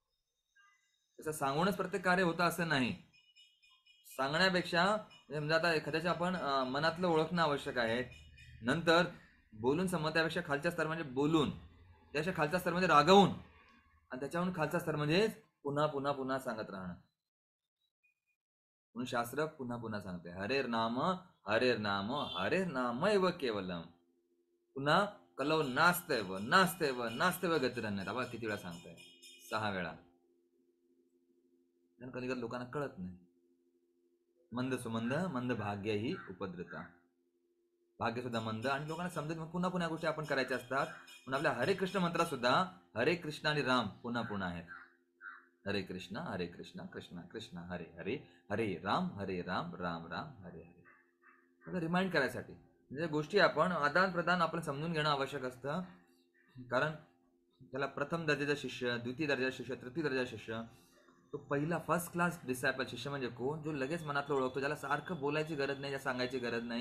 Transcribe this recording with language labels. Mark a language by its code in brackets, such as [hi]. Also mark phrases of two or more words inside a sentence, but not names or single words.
[mr] तसं सांगूनच प्रत्येक कार्य होतं असं नाही. सांगण्यापेक्षा म्हणजे आता एखाद्याच्या आपण मनातलं ओळखणं आवश्यक आहे. नंतर बोलून समज, त्यापेक्षा खालच्या स्तर म्हणजे बोलून, त्यापेक्षा खालचा स्तर म्हणजे रागवून, आणि त्याच्याहून खालचा स्तर म्हणजे पुन्हा पुन्हा पुन्हा सांगत राहणं. म्हणून शास्त्र पुन्हा पुन्हा सांगते, [sa] हरेर नाम हरेर नाम हरेर नाम एव केवलम. पुन्हा कलव नास्तेव नास्तेव नास्तेव गतिरन्य. [mr] बाबा किती वेळा सांगताय? 6 वेळा. कधी कधी लोकांना कळत नाही. [sa] मंद सुमंद मंद भाग्य ही उपद्रता. [mr] भाग्य सुद्धा मंद आणि लोकांना समजत. मग पुन्हा पुन्हा गोष्टी आपण करायच्या असतात. म्हणून आपल्या हरे कृष्ण मंत्रात सुद्धा हरे कृष्ण आणि राम पुन्हा पुन्हा आहेत. [sa] हरे कृष्ण कृष्ण कृष्ण हरे हरे, हरे राम राम राम हरे हरे. [mr] रिमाइंड करायसाठी म्हणजे गोष्टी आपण आदान प्रदान आपण समजून घेणं आवश्यक असतं. कारण त्याला प्रथम दर्जाचा शिष्य, द्वितीय दर्जाचा शिष्य, तृतीय दर्जाचा शिष्य, तो पहिला [en] first class disciple [mr] शिष्य म्हणजे कोण? जो लगेच मनातलं ओळखतो, ज्याला सारखं बोलायची गरज नाही, ज्या सांगायची गरज नाही.